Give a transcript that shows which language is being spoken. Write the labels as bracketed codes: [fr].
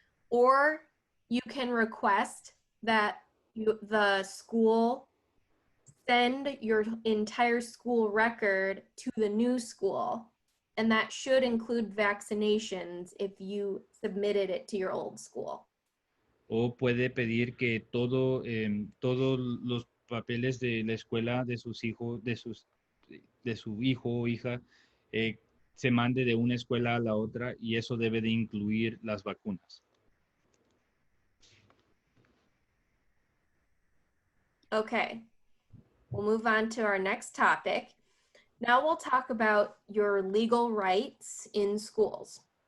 [en] Or you can request that the school send your entire school record to the new school, and that should include vaccinations if you submitted it to your old school. [es] O puede pedir que todos los papeles de la escuela de sus hijos, de su hijo o hija, se mande de una escuela a la otra, y eso debe de incluir las vacunas. [en] Okay, we'll move on to our next topic. Now we'll talk about your legal rights in schools.